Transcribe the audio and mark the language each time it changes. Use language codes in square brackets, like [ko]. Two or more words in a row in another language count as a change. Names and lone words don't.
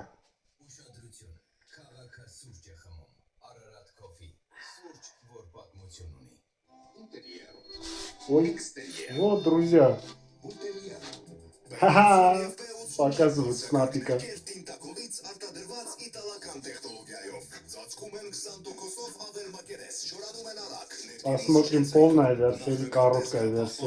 [hy] Ուշադրություն, քաղաքը սուրճ է խմում, Ararat Coffee, սուրճ, որ պատմություն ունի։ [ru] Ой, вот, друзья. Ха-ха, показывают Снапика. Посмотрим полная версия или короткая версия.